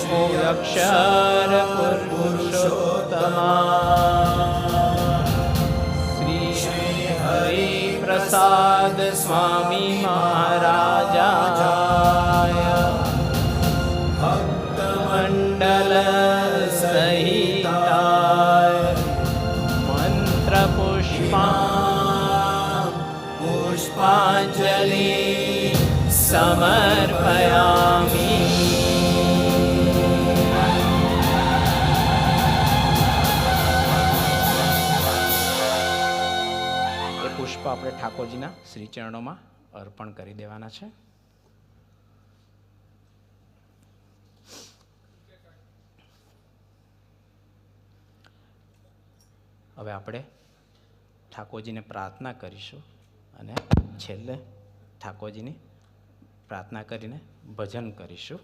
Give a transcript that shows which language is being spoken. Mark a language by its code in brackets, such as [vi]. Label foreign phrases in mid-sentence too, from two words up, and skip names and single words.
[sa] अक्षर पुरुषोत्तमा श्री हरि प्रसाद स्वामी महाराजाय भक्तमंडल सहिताय मंत्र पुष्पांजलि समर्पयामि। [gu] પુષ્પ આપણે ઠાકોરજીના શ્રી ચરણોમાં અર્પણ કરી દેવાના છે. હવે આપણે ઠાકોરજીને પ્રાર્થના કરીશું અને છેલ્લે ઠાકોરજીની પ્રાર્થના કરીને ભજન કરીશું.